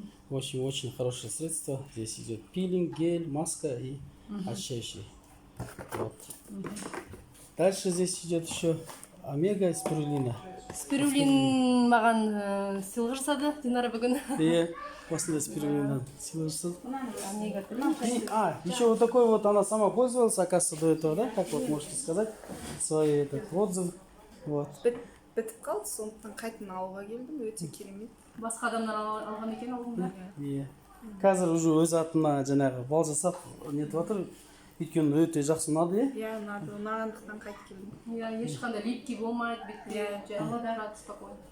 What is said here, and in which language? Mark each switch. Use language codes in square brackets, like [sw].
[ru] Очень-очень хорошее средство. Здесь идет пилинг, гель, маска и очищающий. Вот. Дальше здесь идет еще омега и спирулина. [kk] Спирулин маған сыйлық жасады Динара бүгін. После спирулина сыйлық жасады. Омега 3. [ru] Еще вот такой вот она сама пользовалась, оказывается, до этого, да? Как вот можете сказать свой этот отзыв. Вот. [kk] Бітіп қалды, сондықтан қайтын алуға келдім, өте керемет. Басқа адамдар алған екен алдында. Иә. Қазір уже өз атына жаңағы бал жасап нетіп жатыр. Өйткені өте жақсы ұнады, иә? Иә, ұнағандықтан қайтып келдім. Иә, ешқандай липкий болмайды, бетте алладағы спокойно.